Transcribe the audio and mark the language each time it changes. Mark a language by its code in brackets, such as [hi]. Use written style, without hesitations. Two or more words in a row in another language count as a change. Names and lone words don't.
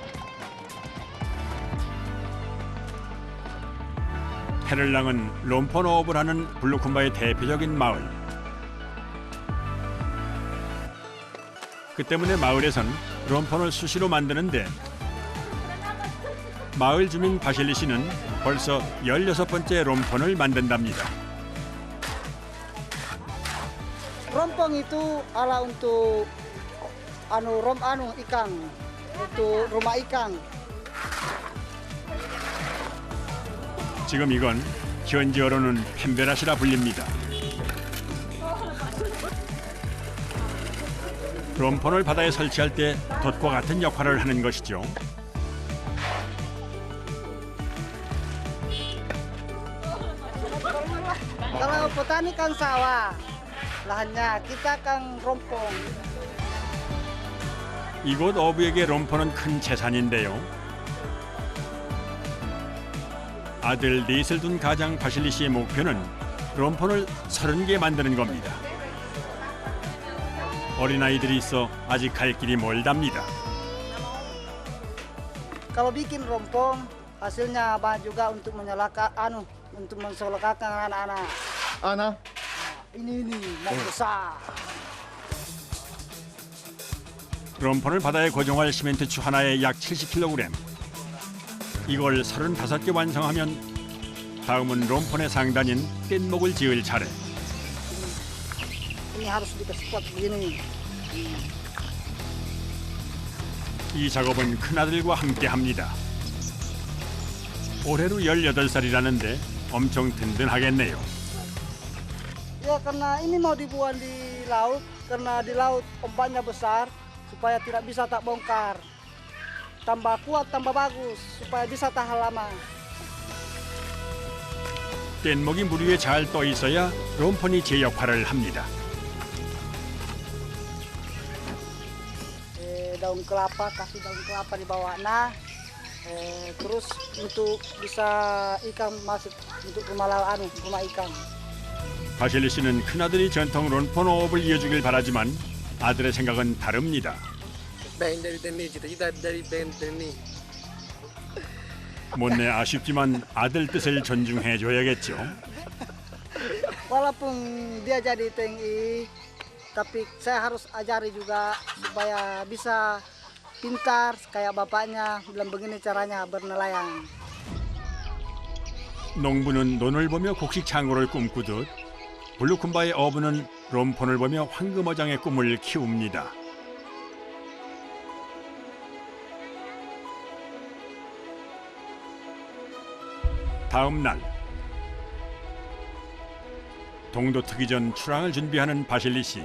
[ko] 페를랑은 롬폰 어업을 하는 블루쿤바의 대표적인 마을. 그 때문에 마을에선 롬폰을 수시로 만드는데 마을 주민 바실리 씨는 벌써 16번째 롬폰을 만든답니다. [id] Rompong itu ala untuk ikan, untuk rumah ikan. [ko] 지금 이건 현지어로는 펜베라시라 불립니다. 롬폰을 바다에 설치할 때 돛과 같은 역할을 하는 것이죠. [id] Kalau petani kan sawah, lahannya kita kan rompong. [ko] 이곳 어부에게 롬폰은 큰 재산인데요. 아들 넷을 둔 가장 바실리 씨의 목표는 롬폰을 30개 만드는 겁니다. 어린아이들이 있어 아직 갈 길이 멀답니다. [id] Kalau bikin rompong, hasilnya banyak juga untuk untuk mensekolahkan anak-anak. Ana. Ini mau besar. [ko] 롬폰을 바다에 고정할 시멘트추 하나에 약 70kg. 이걸 35개 완성하면 다음은 롬폰의 상단인 뗏목을 지을 차례. [id] Ini harus dikasih kuat begini. [ko] 이 작업은 큰아들과 함께 합니다. 올해로 18살이라는데 엄청 든든하겠네요. [id] Ya karena ini mau dibuang di laut, karena di laut ombaknya besar, supaya tidak bisa tak bongkar. Tambah kuat, tambah bagus, supaya bisa tahan lama. [ko] 뗏목이 물 위에 잘 떠 있어야 롬폰이 제 역할을 합니다. [id] Daun kelapa, kasih daun kelapa di bawahnya. Terus untuk bisa ikan masuk untuk rumah ikan. [ko] 바실리 씨는 큰아들이 전통 롬폰 어업을 이어주길 바라지만 아들의 생각은 다릅니다. [id] Pengen dari TNI, cita-cita dari pengen TNI. [ko] 못내 아쉽지만 아들 뜻을 존중해줘야겠죠. [id] Walaupun dia jadi TNI, tapi saya harus ajari juga supaya bisa pintar kayak bapaknya. Bilang begini caranya bernelayan. [ko] 농부는 논을 보며 곡식 창고를 꿈꾸듯 블루쿤바의 어부는 롬폰을 보며 황금어장의 꿈을 키웁니다. 다음 날 동도 트기 전 출항을 준비하는 바실리 씨.